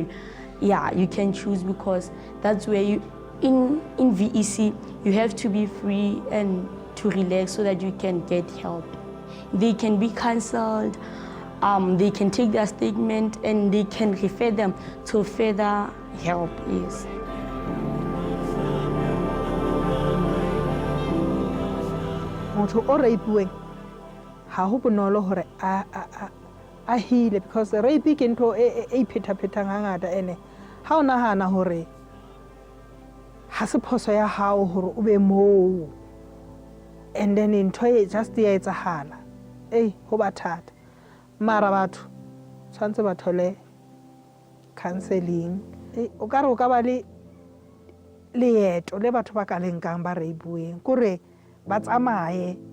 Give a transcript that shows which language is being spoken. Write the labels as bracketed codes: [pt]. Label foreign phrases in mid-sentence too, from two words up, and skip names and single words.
[en] Yeah, you can choose because that's where you, in VEC, you have to be free and to relax so that you can get help. They can be counseled, they can take their statement and they can refer them to further help, yes. [st] Motho o rape-uweng ha ho bonolo hore a heal because rape ke ntho e pheta-phetang hangata ene ha o nahana hore ha se phoso ya hao hore o be moo [en] and then [st] ntho e just ya etsahala ho ba thata mara batho tshwantse ba thole counseling o ka re o ka ba le leeto le batho ba ka lenkang ba rape-uweng kore ba tsamaye